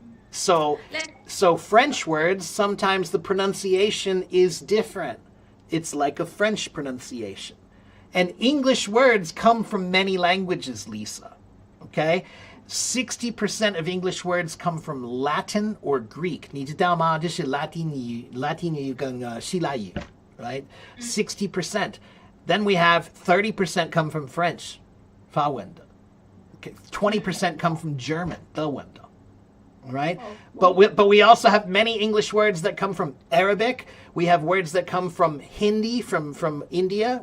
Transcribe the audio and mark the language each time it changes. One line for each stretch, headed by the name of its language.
English: So French words, sometimes the pronunciation is different. It's like a French pronunciation. And English words come from many languages, Lisa. Okay? 60% of English words come from Latin or Greek.
Chinese: 你知道吗？这是拉丁语跟希腊语,
English: right? 60%. Then we have 30% come from French,
Chinese: 法文的.
English: Okay, 20% come from German,
Chinese: 德文的.
English: Right? But we also have many English words that come from Arabic. We have words that come from Hindi, from India.